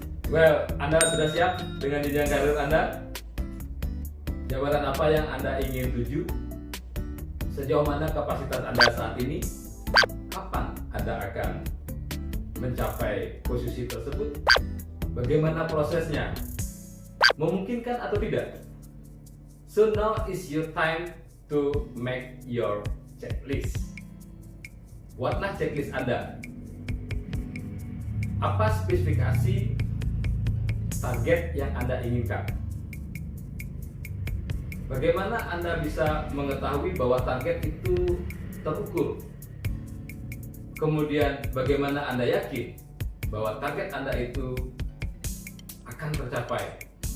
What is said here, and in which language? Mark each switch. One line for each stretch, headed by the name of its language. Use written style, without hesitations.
Indonesian: Well, Anda sudah siap dengan jenjang karir Anda? Jabatan apa yang Anda ingin tuju? Sejauh mana kapasitas Anda saat ini? Kapan Anda akan mencapai posisi tersebut? Bagaimana prosesnya? Memungkinkan atau tidak?
English: So now is your time to make your checklist.
Indonesian: Buatlah checklist Anda. Apa spesifikasi target yang Anda inginkan? Bagaimana Anda bisa mengetahui bahwa target itu terukur? Kemudian bagaimana Anda yakin bahwa target Anda itu akan tercapai?